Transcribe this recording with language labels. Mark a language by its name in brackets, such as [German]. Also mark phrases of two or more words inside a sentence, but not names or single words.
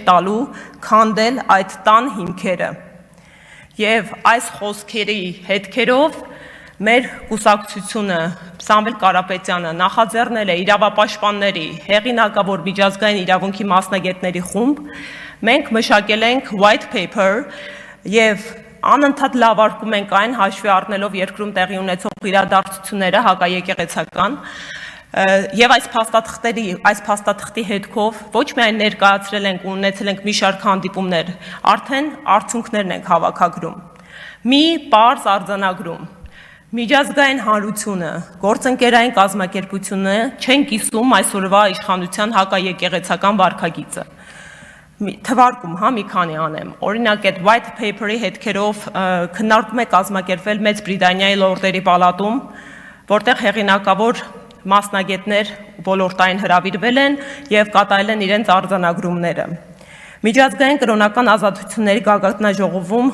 [Armenian] տալու քանդել այդ տան հիմքերը։ Եվ այս խոսքերի հետքերով մեր կուսակցությունը Սամվել Կարապետյանը նախաձեռնել է իրավապաշտպանների հեղինակավոր միջազգային իրավունքի մասնագետների խումբ։ Մենք մշակել ենք [English] white paper [Armenian] եւ անընդհատ լավարկում ենք այն հաշվի առնելով երկրում տեղի ունեցող իրադարձությունները հակաեկեղեցական եւ այս փաստաթղթի հետքով ոչ միայն ներկայացրել ենք ու ունեցել ենք մի շարք հանդիպումներ, արդեն արդյունքներն ենք հավաքագրում։ Մի պարզ արձանագրում։ Միջազգային հանրությունը, գործընկերային կազմակերպությունը չեն կիսում այսօրվա իշխանության հակաեկեղեցական վարքագիծը։ թվարկում, մի քանի անեմ։ Օրինակ այդ [English] white paper- [Armenian] ի հետքերով քննարկում է կազմակերպվել Մեծ Բրիտանիայի լորդերի պալատում, որտեղ հեղինակավոր մասնագետներ ոլորտային հրավիրվել են եւ կատարել են իրենց արձանագրումները։ Միջազգային կրոնական ազատությունների գագաթնաժողովում